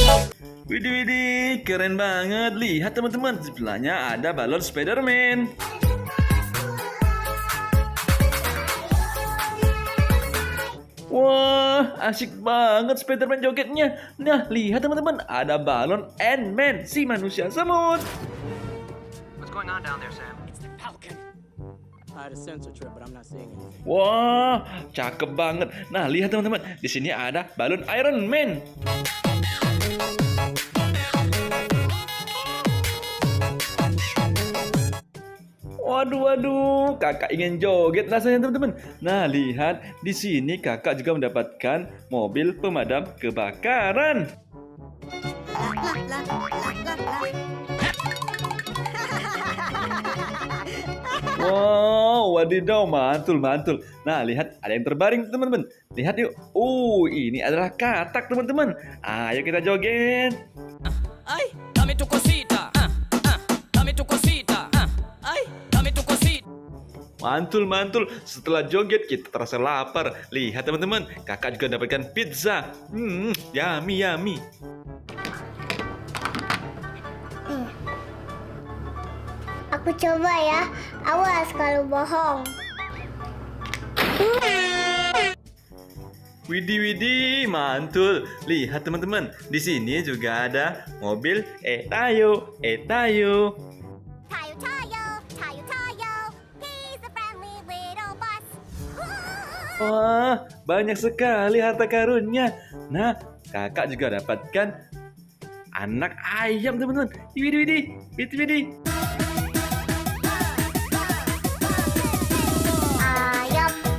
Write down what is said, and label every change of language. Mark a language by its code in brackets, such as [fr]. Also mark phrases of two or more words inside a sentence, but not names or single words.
[id] Widih, keren banget. Lihat, teman-teman. Sebelahnya ada balon Spiderman. Wah, asik banget Spiderman jogetnya. Nah, lihat teman-teman. Ada balon Ant-Man, si manusia semut. [en] What's going on down there, Sam? It's the Falcon. I had a sensor trip, but I'm not seeing anything. [id] Wah, cakep banget. Nah, lihat teman-teman, di sini ada balon Iron Man. Waduh, kakak ingin joget rasanya teman-teman. Nah, lihat di sini kakak juga mendapatkan mobil pemadam kebakaran. Wow, wadidaw, mantul. Nah, lihat ada yang terbaring teman-teman. Lihat yuk. Ini adalah katak teman-teman. Ayo kita joget. [es] Ay, dame tu cosita. Dame tu cosita. Ay, dame tu cosita. [id] Mantul. Setelah joget kita terasa lapar. Lihat teman-teman, kakak juga dapatkan pizza. Yummy. Aku coba ya. Awas kalau bohong. Widih, mantul. Lihat teman-teman, di sini juga ada mobil Tayo. Tayo. [en] He's a friendly little bus. [id] Wah, banyak sekali harta karunnya. Nah, kakak juga dapatkan anak ayam teman-teman. Widih. Ayam.